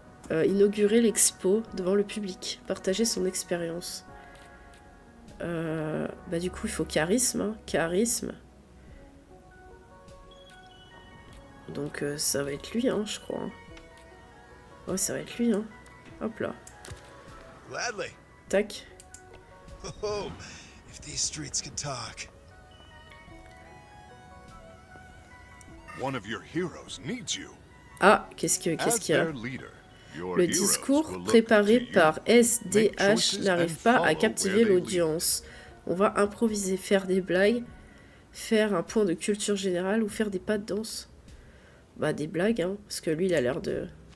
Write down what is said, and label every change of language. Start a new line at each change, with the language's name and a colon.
French: Inaugurer l'expo devant le public. Partager son expérience. Bah du coup, il faut charisme. Hein. Charisme. Donc ça va être lui, hein, je crois. Ouais, ça va être lui, hein. Hop là.
English: Gladly. Tac. Oh, if these streets could talk. One of your heroes needs you.
French: Ah, qu'est-ce qu'il y a? Le discours préparé par SDH n'arrive pas à captiver l'audience. On va improviser, faire des blagues, faire un point de culture générale ou faire des pas de danse. Bah des blagues, hein, parce que lui il a l'air de...